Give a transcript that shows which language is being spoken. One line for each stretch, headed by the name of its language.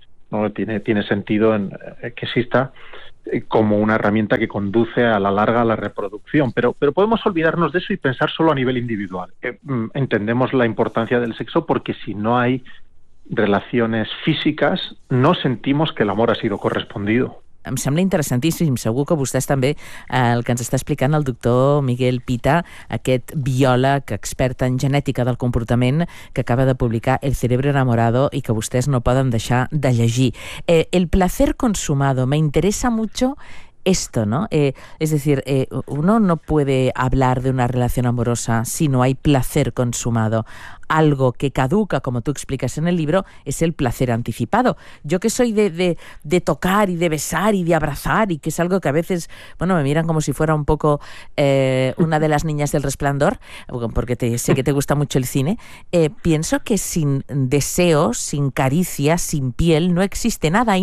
Spanish: No tiene sentido que exista como una herramienta que conduce a la larga a la reproducción, pero podemos olvidarnos de eso y pensar solo a nivel individual. Entendemos la importancia del sexo porque si no hay relaciones físiques no sentimos que el amor ha sido correspondido.
Catalan: Em sembla interessantíssim, segur que vostès també, el que ens està explicant el doctor Miguel Pita, aquest biòleg expert en genètica del comportament que acaba de publicar El cerebro enamorado i que vostès no poden deixar de llegir.
Spanish: El placer consumado, me interesa mucho esto, ¿no? Es decir, uno no puede hablar de una relación amorosa si no hay placer consumado. Algo que caduca, como tú explicas en el libro, es el placer anticipado. Yo que soy de tocar y de besar y de abrazar, y que es algo que a veces, bueno, me miran como si fuera un poco una de las niñas del Resplandor, porque sé que te gusta mucho el cine, pienso que sin deseos, sin caricias, sin piel, no existe nada.